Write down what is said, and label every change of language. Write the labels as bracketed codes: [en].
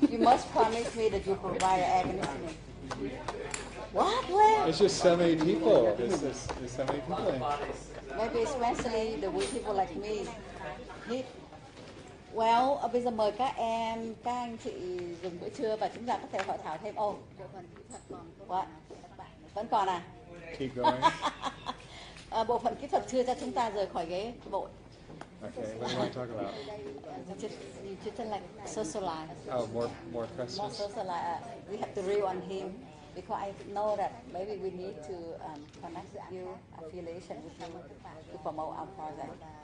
[en] You must promise me that you provide air conditioning. What? Where? It's just so many people. There's so many people. Maybe especially the weak people like me. [vi] Well, bây giờ mời các anh chị dùng bữa trưa và chúng ta có thể hội thảo thêm. Bộ phận kỹ thuật còn vẫn còn à? [en] Keep going. [vi] Bộ phận kỹ thuật chưa cho chúng ta rời khỏi ghế bộ. [en] Okay, what do you want to talk about? You just like socialize. Oh, more questions. More socialize. We have to reel on him because I know that maybe we need to connect you affiliation with him to promote our project.